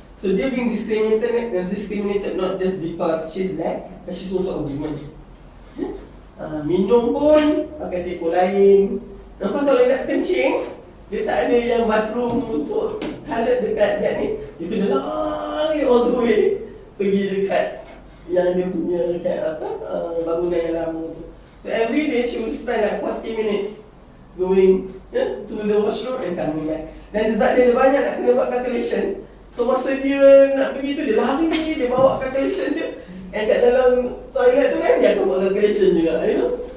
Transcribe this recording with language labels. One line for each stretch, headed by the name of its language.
Malay: So dia
English: being discriminated not just because she's black, but she's also a woman.
Malay: Minum pun pakai teko lain. Nampak kalau nak kencing, dia tak ada yang bathroom untuk toilet dekat dia ni. Dia kena lari
English: all the way
Malay: pergi dekat yang dia punya dekat bangunan yang lama tu.
English: So every day she will spend like 40 minutes going to the washroom and coming back.
Malay: Dan sebab dia ada banyak nak kena buat calculation, so masa dia nak pergi tu, dia lari, dia bawa calculation dia. And kat dalam toilet tu kan, dia akan buat calculation juga,
English: you know.